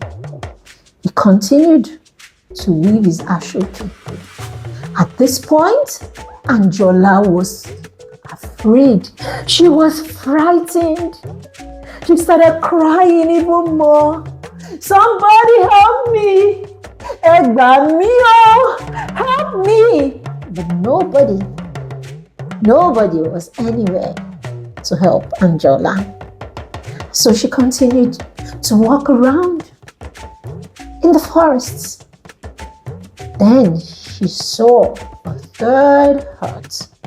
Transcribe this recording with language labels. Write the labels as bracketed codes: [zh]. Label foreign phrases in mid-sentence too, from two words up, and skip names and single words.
[en] He continued to weave his ashoki. At this point, Anjola was afraid. She was frightened. She started crying even more. "Somebody help me! [yo] Egba mi o! [en] Help me!" But nobody was anywhere to help Anjola. So she continued to walk around in the forests. Then she saw a third hut.